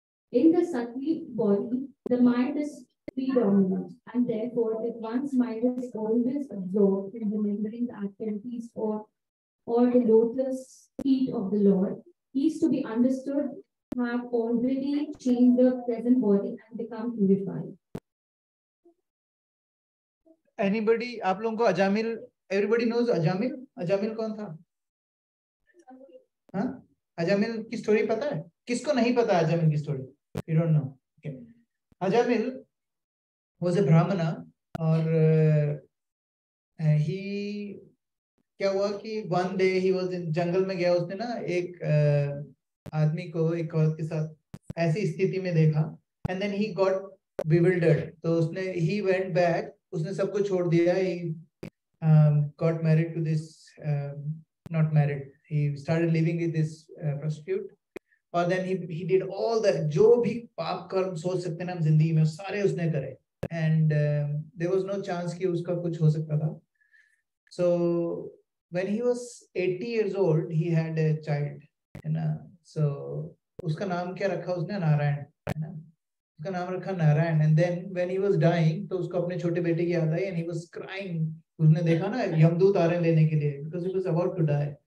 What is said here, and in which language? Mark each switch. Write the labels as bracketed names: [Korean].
[English] In the subtle body, the mind is predominant, and therefore, if one's mind is always absorbed in remembering the activities or the lotus feet of the Lord, he is to be understood have already changed the present body and become purified. Anybody, [Hindi] आप लोगों को Ajamil, [English] everybody knows [Hindi] Ajamil? Ajamil कौन था? हाँ? अजामिल की story पता है? किसको नहीं पता अजामिल की story? [English] You don't know. Okay. Ajamil was a Brahmana, [Hindi] और he क्या हुआ कि [English] one day he was in [Hindi] जंगल में गया, उसने ना एक आदमी को एक औरत के साथ ऐसी स्थिति में देखा, [English] and then he got bewildered. [Hindi] तो उसने [English] he went back, [Hindi] उसने सब कुछ छोड़ दिया. [English] He got married to this not married. He started living with this prostitute. [Hindi] और [English] then he did all that, [Hindi] जो भी पाप कर्म सोच सकते हैं हम जिंदगी में सारे उसने करे, [English] and there was no chance [Hindi] कि उसका कुछ हो सकता था. [English] So when he was 80 years old, he had a child, [Hindi] है ना. So उसका नाम क्या रखा उसने? नारायण, है ना. उसका नाम रखा Narayan. [English] And then when he was dying, [Hindi] तो उसको अपने छोटे बेटे की याद आई, [English] and he was crying. [Hindi] उसने देखा ना यमदूत आ रहे लेने के लिए, [English] because he was about to die.